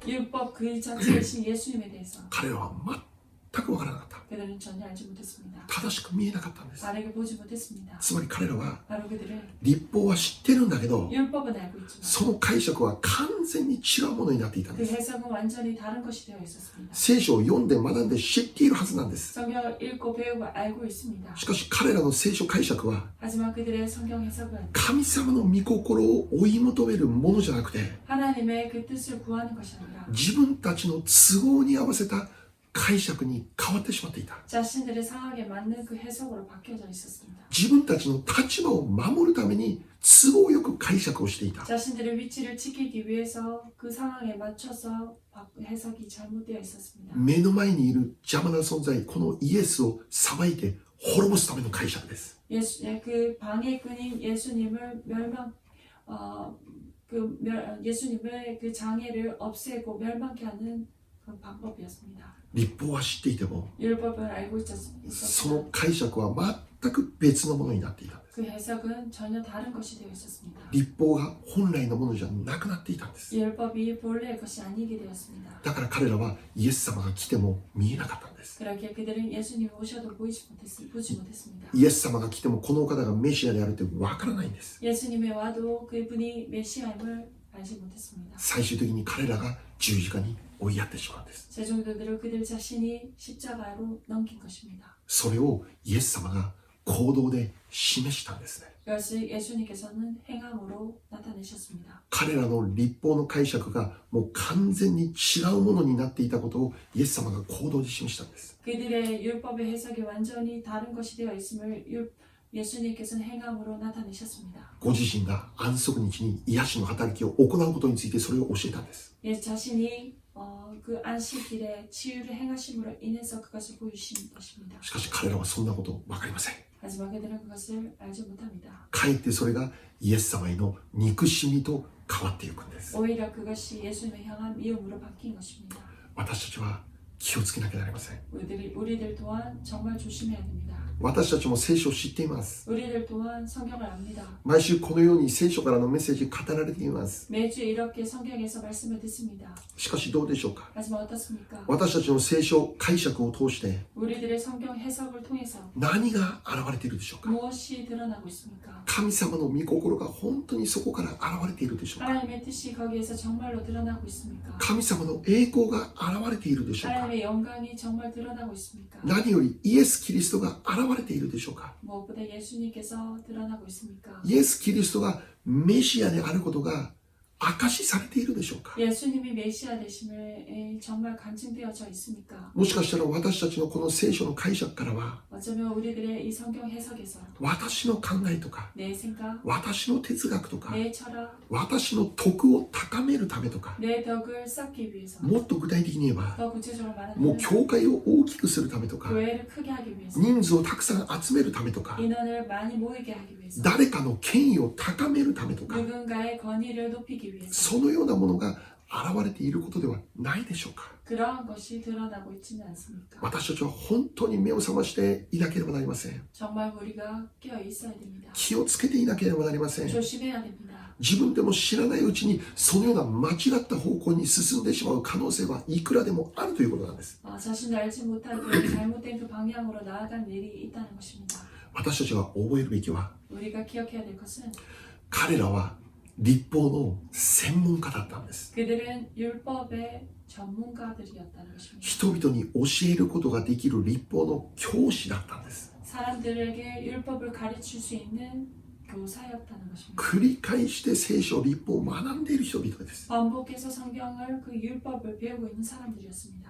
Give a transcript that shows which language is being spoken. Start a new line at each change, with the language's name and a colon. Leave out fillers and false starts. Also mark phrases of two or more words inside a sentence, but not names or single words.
Korean: 율법 그 자체이신 예수님에 대해서
Japanese: 彼らは全くわからなかった。
Korean: 그들은 전혀 알지 못했습니다.
Japanese: 正しく見えなかったんです。
Korean: 바르게 보지 못했습니다.
Japanese: つまり彼らは
Korean: 바로 그들은
Japanese: 律法は知ってるんだけど、
Korean: 율법은 알고 있지만
Japanese: その解釈は完全に違うものになっていたん
Korean: 그
Japanese: です。
Korean: 해석은 완전히 다른 것이 되어 있었습니다.
Japanese: 聖書を読んで学んで知っているはずなんです。
Korean: 성경을 읽고 배우고 알고 있습니다.
Japanese: しかし彼らの聖書解釈は
Korean: 하지만 그들의 성경 해석은
Japanese: 神様の御心を追い求めるものじゃなくて、
Korean: 하나님의 그 뜻을 구하는 것이 아니라
Japanese: 自分たちの都合に合わせた解釈に変わってしまっていた。
Korean: 자신들의 상황에 맞는 그 해석으로 바뀌어져 있었습니다.
Japanese: 自分たちの立場を守るために都合よく解釈をしていた。
Korean: 자신들의 위치를 지키기 위해서 그 상황에 맞춰서 해석이 잘못되어 있었습니다.
Japanese: 目の前にいる邪魔な存在、このイエスを裁いて滅ぼすための解釈です。
Korean: 그 방해꾼인 예수님을 예수님의 그 장애를 없애고 멸망케 하는 그 방법이었습니다.
Japanese: 律法は知っていても
Korean: 율법을 알고
Japanese: そ
Korean: 있었지만
Japanese: の解釈は全く別のものになっていたんです。
Korean: 그 해석은 전혀 다른 것이 되어 있었습니다.
Japanese: 律法が本来のものじゃなくなっていたんです。
Korean: 율법이 본래의 것이 아니게 되었습니다.
Japanese: だから彼らはイエス様が来ても見えなかったんです。
Korean: 그렇게 그들은 예수님이 오셔도 보지 못했습니다.
Japanese: イエス様が来てもこのお方がメシアであるってわからないんです。
Korean: 예수님이 와도 그분이 메시아임을 알지 못했습니다.
Japanese: 最終的に彼らが十字架に追いやってしまうんです。
Korean: 제종들을 그들 자신이 십자가로 넘긴 것입니다.
Japanese: それをイエス様が行動で示したんですね。
Korean: 그것을 예수님께서는 행함으로 나타내셨습니다.
Japanese: 彼らの律法の解釈がもう完全に違うものになっていたことをイエス様が行動で示したんです。
Korean: 그들의 율법의 해석이 완전히 다른 것이 되어 있음을 예수님께서는 행함으로 나타내셨습니다.
Japanese: ご自身が安息日に癒しの働きを行うことについてそれを教えたんです。
Korean: 자신이 그 안식일에 치유를 행하심으로 인해서 그것을 보이신 것입니다.
Japanese: しかし彼らはそんなこと分かりません。
Korean: 하지만 그들은 그것을 알지 못합니다.
Japanese: かえってそれがイエス様への憎しみと変わっていくんです。
Korean: 오히려 그것이 예수님을 향한 미움으로 바뀐 것입니다.
Japanese: 私たちは気をつけなきゃなりません。
Korean: 우리들 또한 정말 조심해야 됩니다.
Japanese: 私たちも聖書を知っています。
Korean: 우리들 또한 성경을 압니다.
Japanese: 毎週このように聖書からのメッセージ語られています。
Korean: 매주 이렇게 성경에서 말씀을 듣습니다.
Japanese: しかしどうでしょうか。
Korean: 하지만 어떻습니까?
Japanese: 私たちの聖書解釈を通して
Korean: 우리들의 성경 해석을 통해서
Japanese: 何が現れているでしょうか。
Korean: 무엇이 드러나고 있습니까?
Japanese: 神様の御心が本当にそこから現れているでしょうか。
Korean: 하나님의 뜻이 거기에서 정말로 드러나고 있습니까?
Japanese: 神様の栄光が現れているでしょうか。
Korean: 하나님의 영광이 정말 드러나고 있습니까?
Japanese: 何よりイエス・キリストが現れているでしょうか。
Korean: 무엇보다 예수님께서 드러나고 있습니까?
Japanese: イエス・キリストがメシアであることが証しされているでしょうか。
Korean: 예수님이 메시아 되심을 정말 간증되어져 있습니까?
Japanese: もしかしたら私たちのこの聖書の解釈からは
Korean: 어쩌면 우리들의 이 성경 해석에서
Japanese: 私の考えとか
Korean: 내 생각,
Japanese: 私の哲学とか
Korean: 내 철학,
Japanese: 私の徳を高めるためとか
Korean: 내 덕을 쌓기 위해서
Japanese: もっと具体的に言えば
Korean: 더 구체적으로
Japanese: もう
Korean: 말하면
Japanese: 教会を大きくするためとか
Korean: 교회를 크게 하기 위해서
Japanese: 人数をたくさん集めるためとか
Korean: 인원을 많이 모이게 하기 위해서
Japanese: 誰かの権威を高めるためとか
Korean: 누군가의 권위를 높이기 위해서
Japanese: そのようなものが現れていることではないでしょうか。
Korean: 그러한 것이 드러나고 있지는 않습니까?
Japanese: 私たちは本当に目を覚ましていなければなりません。
Korean: 정말 우리가 깨어 있어야 됩니다.
Japanese: 気をつけていなければなりません。
Korean: 조심해야 됩니다.
Japanese: 自分でも知らないうちにそのような間違った方向に進んでしまう可能性はいくらでもあるということなんです。
Korean: 자신도 알지 못하게 잘못된 그 방향으로 나아간 일이 있다는 것입니다.
Japanese: 私たちが覚えるべきは
Korean: 우리가 기억해야 될 것은
Japanese: 彼らは律法の専門家だったんです。
Korean: 그들은 율법의 전문가들이었다는 것입니다.
Japanese: 人々に教えることができる律法の教師だったんです。
Korean: 사람들에게 율법을 가르칠 수 있는 교사였다는 것입니다.
Japanese: 繰り返して聖書、律法を学んでいる人々です。
Korean: 반복해서 성경을 그 율법을 배우고 있는 사람들이었습니다.